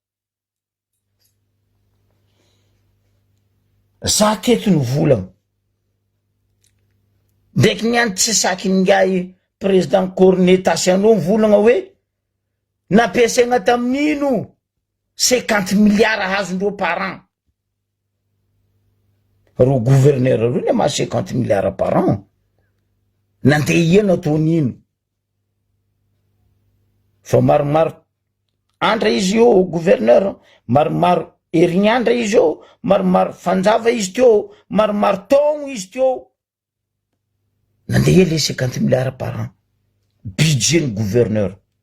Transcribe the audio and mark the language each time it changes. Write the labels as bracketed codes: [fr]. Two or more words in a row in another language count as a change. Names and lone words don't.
[mg] za teto ny volagna ndraiky niany tsy saky ngay président Cornet Tassiano volagna hoe nampiasaigna tamin'ino 50 milliards azondreo [fr] par an [mg] ro gouverneur ro ne ma 50 milliards [fr] par an [mg] nandeha iana ataon'ino fa maromaro andra izy io gouverneur maromaro herignandra izy io maromaro fanjava izy teo maromaro taogno izy teo nandeha le 50 milliards [fr] par an [mg] budget ny gouverneur